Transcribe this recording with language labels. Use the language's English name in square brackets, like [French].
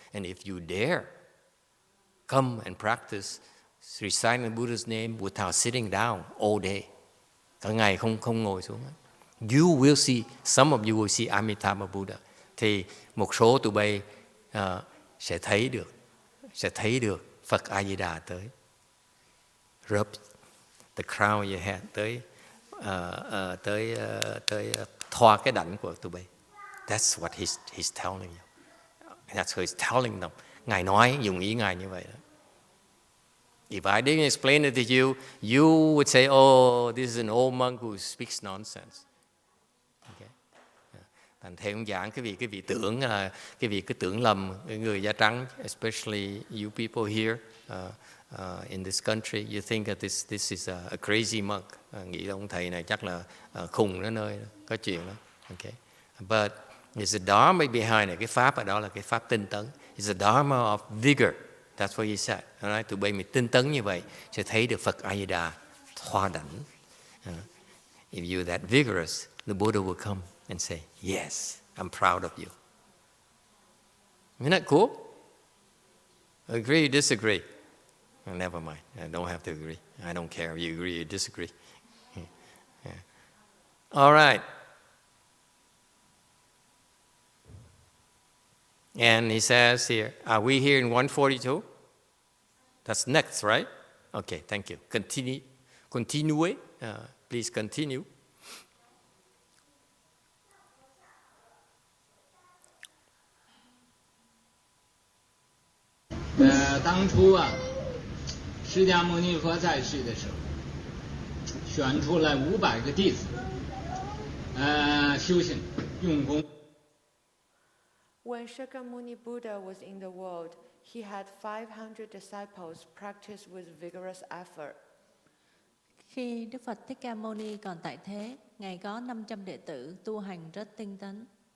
[English] And if you dare come and practice reciting the Buddha's name without sitting down all day, [Vietnamese] cả ngày không ngồi xuống, [English] you will see, some of you will see Amitabha Buddha. [Vietnamese] Thì một số tụi bay sẽ thấy được Phật A Di Đà tới, [English] rub the crown of your head, [Vietnamese] tới thoa cái đảnh của tụi bay. [English] That's what he's telling you. That's what he's telling them. [Vietnamese] Ngài nói, dùng ý Ngài như vậy đó. [English] If I didn't explain it to you, you would say, oh, this is an old monk who speaks nonsense. [Vietnamese] Thành theo ông giảng cái vị tưởng là cái tưởng lầm người da trắng, [English] especially you people here in this country, you think that this is a crazy monk. [Vietnamese] Nghĩ là ông thầy này chắc là khùng đến nơi đó. Có chuyện đó. Okay. [English] But it's the dharma behind it. [Vietnamese] Cái pháp ở đó là cái pháp tinh tấn. [English] It's the dharma of vigor. That's what he said. [Vietnamese] Nói tụi bay mình tinh tấn như vậy sẽ thấy được Phật A Di Đà thoa đảnh. [English] If you're that vigorous, the Buddha will come and say, yes, I'm proud of you. Isn't that cool? Agree or disagree? Oh, never mind. I don't have to agree. I don't care if you agree or disagree. Yeah. All right. And he says here, are we here in 142? That's next, right? Okay, thank you. Continue. Please continue. [Chinese] 当初释迦牟尼佛在世的时候，选出来500个弟子，修行用功。 [English] When Shakyamuni Buddha was in the world, he had 500 disciples practice with vigorous effort. [Vietnamese] Khi Đức Phật Thích Ca Mâu Ni còn tại thế, Ngài có 500 đệ tử tu hành rất tinh tấn.